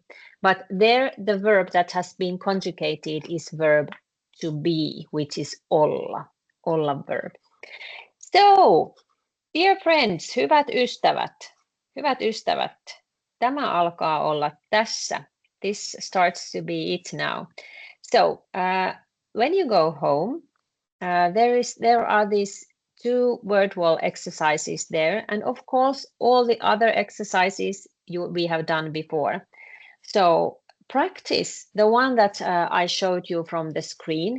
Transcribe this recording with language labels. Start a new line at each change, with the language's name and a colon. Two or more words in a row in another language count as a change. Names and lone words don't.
English: But there the verb that has been conjugated is verb to be, which is olla. olla verb. So, dear friends,
Finnish: hyvät ystävät, tämä alkaa olla tässä.
English: This starts to be it now. So, when you go home, there are these 2 word wall exercises there, and of course, all the other exercises we have done before. So, practice the one that I showed you from the screen.